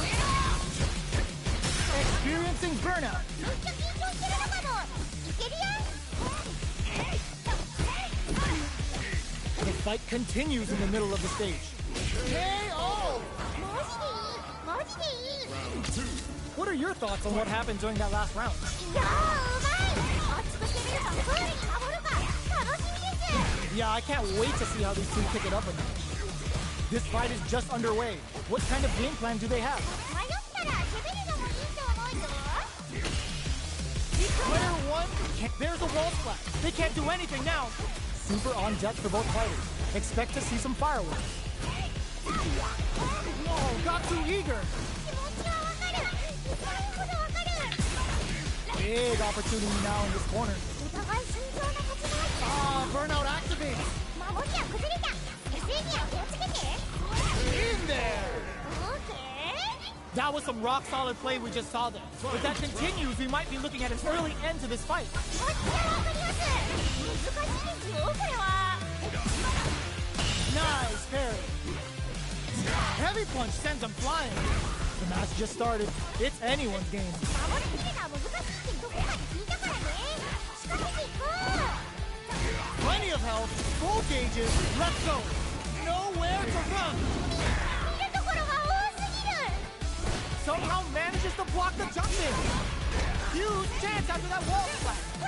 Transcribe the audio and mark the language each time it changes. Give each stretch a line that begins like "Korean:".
English: The fight continues in the middle of the stage. KO!
Japanese: マジでいい。マジでいい。
English: What are your thoughts on what happened during that last round?
Japanese: いやー、うまい。熱く攻めるか、クールに守るか。楽しみです。
English: Yeah, I can't wait to see how these two pick it up again. This fight is just underway. What kind of game plan do they have?
Japanese: 迷ったら攻めるのもいいと思うよ。
English: Player 1, there's a wall splash. They can't do anything now. Super on deck for both fighters. Expect to see some fireworks. Whoa, got too eager.
Japanese: 気持ちはわかる。痛いほどわかる。
English: Big opportunity now in this corner.
Japanese: お互い慎重な立ち回り。
English: Ah, burnout activates.
Japanese: 守りは崩れた。SE には気をつけて。
English: In there. オーケー。 That was some rock solid play we just saw there. If that continues, we might be looking at an early end to this fight.
Japanese: こっちはわかります。難しいですよ、これは。
English: Nice parry. Heavy punch sends him flying. The match just started. It's anyone's game.
Japanese: 守りきるのは難しいってどこかで聞いたからね。仕掛けていこう。
English: Plenty of health, full gauges, let's go. nowhere to run.
Japanese: 見るところが多すぎる
English: Somehow manages to block the jump in. Huge chance after that wall splash.